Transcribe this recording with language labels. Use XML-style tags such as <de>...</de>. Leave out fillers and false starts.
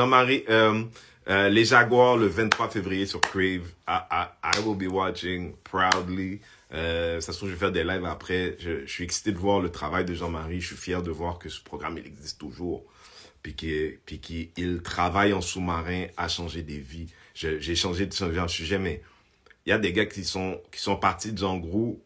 <fr>Jean-Marie, les Jaguars le 23 février sur Crave.</fr> <en>I will be watching proudly.</en> <fr>Ça se trouve, je vais faire des lives après. Je suis excité de voir le travail de Jean-Marie. Je suis fier de voir que ce programme, il existe toujours. Puis qu'il travaille en sous-marin à changer des vies. J'ai changé de sujet, mais il y a des gars qui sont partis de Jean Groux.</fr>